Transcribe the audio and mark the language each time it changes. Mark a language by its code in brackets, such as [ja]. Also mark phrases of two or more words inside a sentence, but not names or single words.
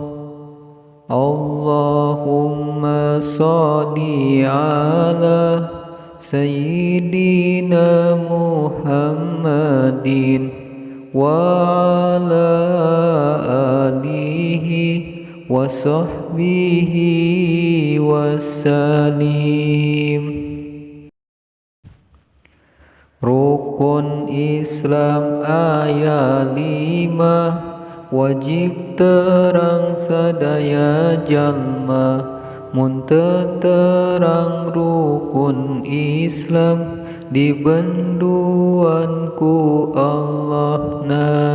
[ar] اللهم صل على سيدنا محمد وعلى آله وصحبه وسلم. [su] Rukun Islam ayat 5, wajib terang sadaya jalma, mun teu terang rukun Islam dibenduan ku Allahna.